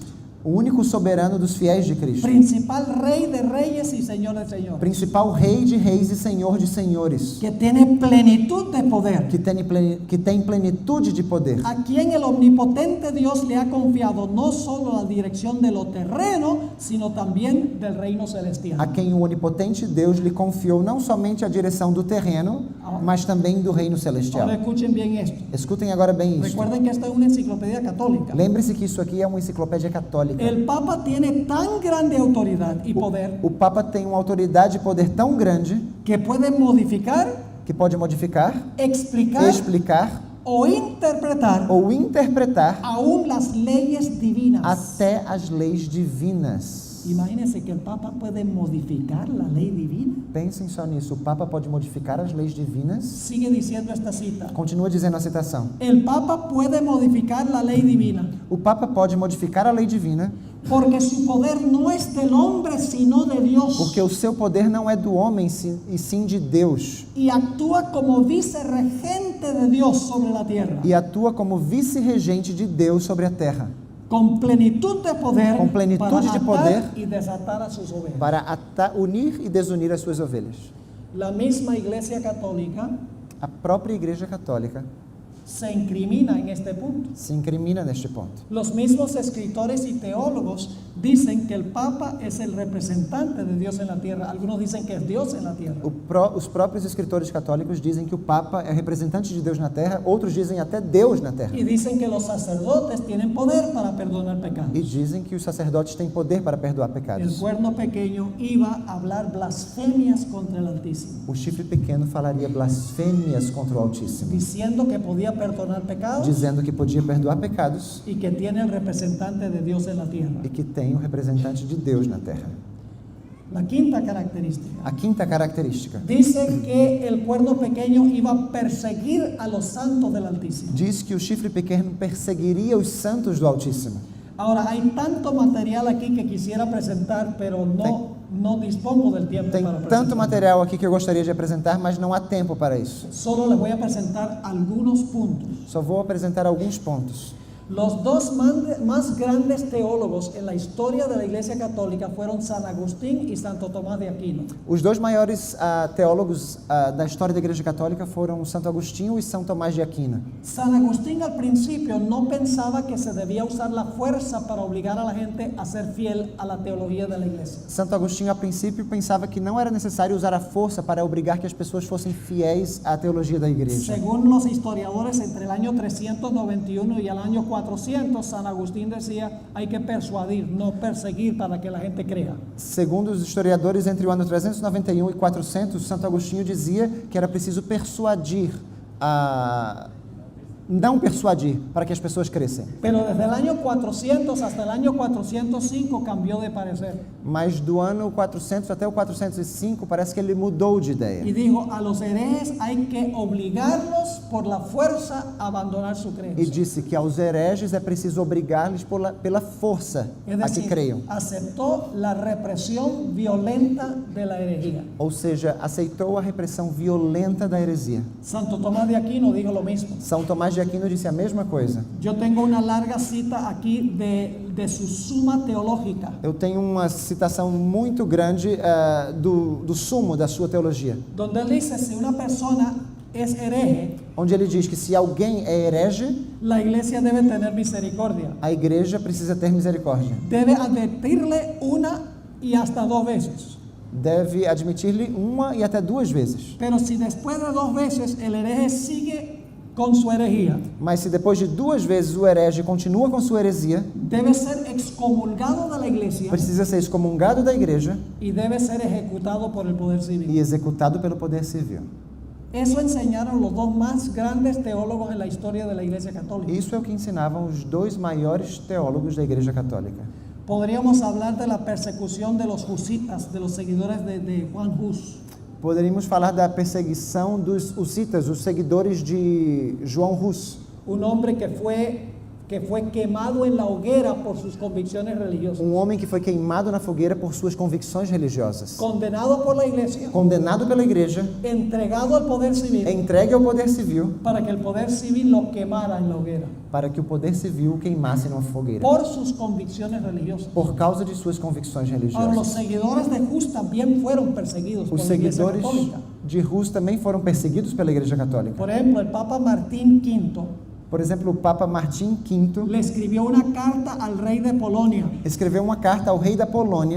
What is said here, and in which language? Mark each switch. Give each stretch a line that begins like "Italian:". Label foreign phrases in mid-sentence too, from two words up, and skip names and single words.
Portuguese: o único soberano dos fiéis de Cristo,
Spanish: principal rey de reyes y señor de señores,
Portuguese: principal rei de reis e senhor de senhores,
Spanish: que tiene plenitud de poder,
Portuguese: que tem plenitude de poder,
Spanish: a quien el omnipotente Dios le ha confiado no solo la dirección de lo terreno, sino también del reino celestial.
Portuguese: a quem o onipotente Deus lhe confiou não somente a direção do terreno, mas também do reino celestial.
Spanish: Ahora escuchen bien esto.
Portuguese: Escutem agora bem isso.
Spanish: Recuerden que esta es una enciclopedia católica.
Portuguese: Lembre-se que isso aqui é uma enciclopédia católica.
Spanish: El Papa tiene tan grande autoridad y poder
Portuguese: O Papa tem uma autoridade e poder tão grande
Spanish: que puede modificar,
Portuguese: que pode modificar,
Spanish: explicar
Portuguese: explicar
Spanish: o interpretar
Portuguese: ou interpretar
Spanish: aún las leyes divinas.
Portuguese: até as leis divinas.
Spanish: Imagínense que el Papa puede modificar la ley divina.
Portuguese: Pensem só nisso. O Papa pode modificar as leis divinas.
Spanish: Sigue diciendo esta cita.
Portuguese: Continua dizendo a citação.
Spanish: El Papa puede modificar la ley divina
Portuguese: O Papa pode modificar a lei divina
Spanish: porque su poder no es del hombre sino de Dios,
Portuguese: porque o seu poder não é do homem e sim de Deus,
Spanish: y actúa como vicerregente de Dios sobre la tierra,
Portuguese: e atua como vice-regente de Deus sobre a terra,
Spanish: con plenitud de poder,
Portuguese: Com plenitude
Spanish: para
Portuguese: de
Spanish: atar
Portuguese: poder,
Spanish: y desatar a sus ovejas.
Portuguese: para unir e desunir as suas ovelhas.
Spanish: La misma Iglesia Católica
Portuguese: A própria Igreja Católica
Spanish: se incrimina en este punto.
Portuguese: se incrimina neste ponto.
Spanish: Los mismos escritores y teólogos dicen que el Papa es el representante de Dios en la tierra. Algunos dicen que es Dios en la tierra.
Portuguese: Os próprios escritores católicos dizem que o Papa é representante de Deus na terra, outros dizem até Deus na terra.
Spanish: Y dicen que los sacerdotes tienen poder para perdonar pecados.
Portuguese: E dizem que os sacerdotes têm poder para perdoar
Spanish: El
Portuguese: pecados.
Spanish: cuerno pequeño iba a hablar blasfemias contra el Altísimo,
Portuguese: O chifre pequeno falaria blasfêmias contra o Altíssimo,
Spanish: diciendo que podía perdonar pecados
Portuguese: dizendo que podia perdoar pecados
Spanish: y que tiene el representante de Dios en la tierra.
Portuguese: e que tem o representante de Deus na terra.
Spanish: La quinta característica.
Portuguese: A quinta característica
Spanish: Dice que el cuerno pequeño iba a perseguir a los santos del Altísimo.
Portuguese: diz que o chifre pequeno perseguiria os santos do Altíssimo.
Spanish: Ahora, hay tanto material aquí que quisiera presentar, pero no dispongo del tiempo
Portuguese: Tem
Spanish: para
Portuguese: tanto
Spanish: presentar.
Portuguese: material aqui que eu gostaria de apresentar, mas não há tempo para isso.
Spanish: Solo les voy a presentar algunos puntos.
Portuguese: Só vou apresentar alguns pontos.
Spanish: Los dos más grandes teólogos en la historia de la Iglesia Católica fueron San Agustín y Santo Tomás de Aquino.
Portuguese: Os dois maiores teólogos da história da Igreja Católica foram Santo Agostinho e São Tomás de Aquino.
Spanish: San Agustín al principio no pensaba que se debía usar la fuerza para obligar a la gente a ser fiel a la teología de la Iglesia.
Portuguese: Santo Agostinho, a princípio, pensava que não era necessário usar a força para obrigar que as pessoas fossem fiéis à teologia da Igreja.
Spanish: Según los historiadores, entre el año 391 y el año 400, San Agustín decía, hay que persuadir, no perseguir para que la gente crea.
Portuguese: Segundo os historiadores, entre o ano 391 e 400, Santo Agostinho dizia que era preciso persuadir, não persuadir, para que as pessoas crescem.
Spanish: Pero desde el año 400 hasta el año 405 cambió de parecer.
Portuguese: Mas do ano 400 até o 405, parece que ele mudou de ideia.
Spanish: Y dijo, a los herejes hay que obligarlos por la fuerza a abandonar su
Portuguese: E
Spanish: creencia.
Portuguese: disse que aos hereges é preciso obrigar-lhes pela força
Spanish: Es
Portuguese: a que
Spanish: decir,
Portuguese: creiam.
Spanish: aceptó la represión violenta de la herejía.
Portuguese: Ou seja, aceitou a repressão violenta da heresia.
Spanish: Santo Tomás de Aquino dijo lo mismo.
Portuguese: São Tomás de Aquino disse a mesma coisa.
Spanish: Yo tengo una larga cita aquí de su suma teológica,
Portuguese: Eu tenho uma citação muito grande do sumo da sua teologia,
Spanish: donde él dice, si una persona es hereje,
Portuguese: onde ele diz que se alguém é herege,
Spanish: la iglesia debe tener misericordia.
Portuguese: a igreja precisa ter misericórdia.
Spanish: Debe advertirle una y hasta dos veces.
Portuguese: Deve admitir-lhe uma e até duas vezes.
Spanish: Pero si después de dos veces el hereje sigue con su herejía,
Portuguese: Mas se depois de duas vezes o herege continua com sua heresia,
Spanish: debe ser excomulgado de la iglesia
Portuguese: precisa ser excomungado da igreja
Spanish: y debe ser ejecutado por el poder civil.
Portuguese: e executado pelo poder civil.
Spanish: Eso enseñaron los dos más grandes teólogos en la historia de la Iglesia Católica.
Portuguese: Isso é o que ensinavam os dois maiores teólogos da Igreja Católica.
Spanish: Podríamos hablar de la persecución de los husitas, de los seguidores de Juan Hus.
Portuguese: Poderíamos falar da perseguição dos hussitas, os seguidores de João Hus,
Spanish: Un hombre que fue quemado en la hoguera por sus convicciones religiosas,
Portuguese: homem que foi queimado na fogueira por suas convicções religiosas,
Spanish: condenado por la iglesia,
Portuguese: condenado pela igreja,
Spanish: entregado al poder civil
Portuguese: entregue ao poder civil
Spanish: para que el poder civil lo quemara en la hoguera
Portuguese: para que o poder civil o queimasse numa fogueira
Spanish: por sus convicciones religiosas.
Portuguese: por causa de suas convicções
Spanish: Ahora, los
Portuguese: religiosas.
Spanish: seguidores de Hus también fueron perseguidos por
Portuguese: Os
Spanish: la Iglesia
Portuguese: seguidores
Spanish: Católica.
Portuguese: de Hus também foram perseguidos pela Igreja Católica.
Spanish: Por ejemplo, el Papa Martín V
Portuguese: Por exemplo, o Papa Martim V
Spanish: le escribió una carta al rey de Polonia
Portuguese: escreveu uma carta ao rei da Polônia